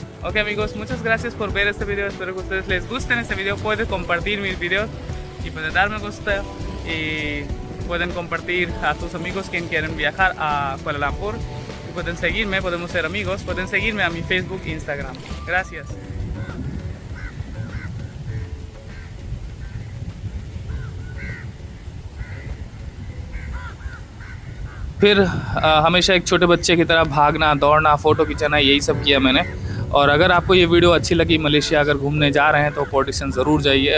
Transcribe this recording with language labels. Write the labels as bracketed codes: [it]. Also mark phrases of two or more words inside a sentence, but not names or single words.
[es] Ok amigos, muchas gracias por ver este video, espero que a ustedes les gusten este video, pueden compartir mis videos y pueden darme gusto y pueden compartir a tus amigos quien quieren viajar a Kuala Lumpur. Y pueden seguirme, podemos ser amigos, pueden seguirme a mi Facebook e Instagram. Gracias. [hi] फिर हमेशा एक छोटे बच्चे की तरह भागना, दौड़ना, फ़ोटो खिंचाना, यही सब किया मैंने। और अगर आपको ये वीडियो अच्छी लगी, मलेशिया अगर घूमने जा रहे हैं तो पोर्ट डिक्सन ज़रूर जाइए।